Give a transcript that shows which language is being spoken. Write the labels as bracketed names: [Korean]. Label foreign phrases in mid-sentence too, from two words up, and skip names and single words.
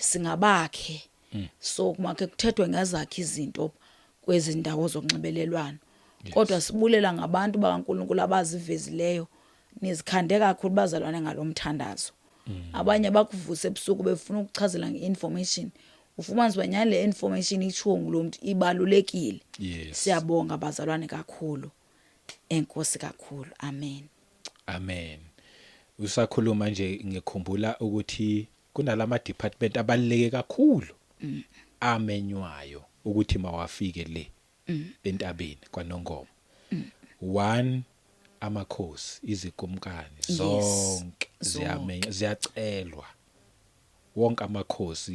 [Xhosa] singabakhe so makhe kuthethwe ngazakhe izinto kwezi ndawo zokunxibelelwano kodwa sibulela ngabantu bakaNkuluNkulu abazivezileyo nizikhande kakhulu bazalwane ngalomthandazo abanye bakuvuse ebusuku befuna ukuchazela ngeinformation ufumanise banyana le information ichiwo ngulomuntu ibalulekile [English] Yes. [Xhosa] siyabonga bazalwane kakhulu enkosi kakhulu amen Amen. [Zulu] Usakhuluma nje ngikhumbula ukuthi kunalama department abaluleke kakhulu amenywayo ukuthi mawafike le entabeni kwaNongoma 1 amakhosi izikumkani zonke ziyamenya ziyacelwa wonke amakhosi